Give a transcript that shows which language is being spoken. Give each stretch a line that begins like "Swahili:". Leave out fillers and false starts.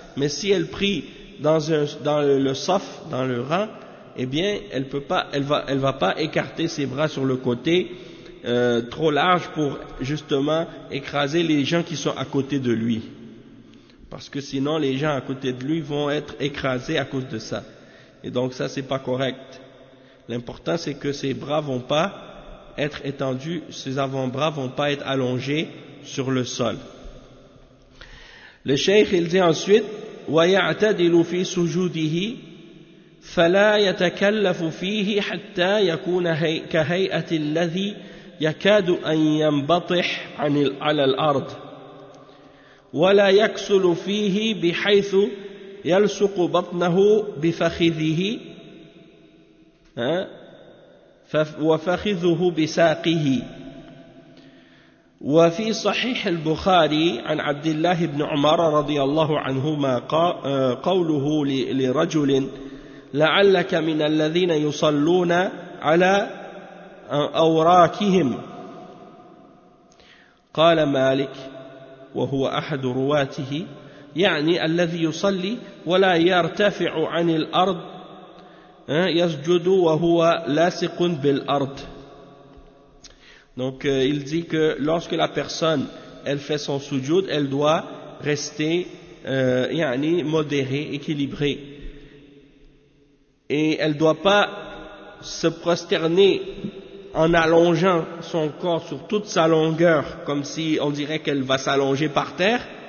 French: Mais si elle prie dans le rang, eh bien, elle va pas écarter ses bras sur le côté trop large pour justement écraser les gens qui sont à côté de lui. Parce que sinon, les gens à côté de lui vont être écrasés à cause de ça. Et donc, ça, c'est pas correct. L'important, c'est que ses bras vont pas être étendus, ses avant-bras vont pas être allongés sur le sol. Le cheikh, il dit ensuite,
Arabic: وَيَعْتَدِلُ فِي سُجُودِهِ فَلَا يَتَكَلَّفُ فِيهِ حَتَّى يَكُونَ كَهَيْئَةِ الَّذِي يَكَادُ أَنْ يَنْبَطِحَ عَلَى الْأَرْضِ وَلَا يَكْسُلُ فِيهِ بِحَيْثُ يَلْسُقُ بَطْنَهُ بِفَخِذِهِ وَفَخِذُهُ بِسَاقِهِ وفي صحيح البخاري عن عبد الله بن عمر رضي الله عنهما قوله لرجل لعلك من الذين يصلون على أوراكهم قال مالك وهو أحد رواته يعني الذي يصلي ولا يرتفع عن الأرض يسجد وهو لاصق بالأرض.
French: Donc, il dit que lorsque la personne, elle fait son sujoud, elle doit rester, yani, modérée, équilibrée. Et elle ne doit pas se prosterner en allongeant son corps sur toute sa longueur, comme si on dirait qu'elle va s'allonger par terre.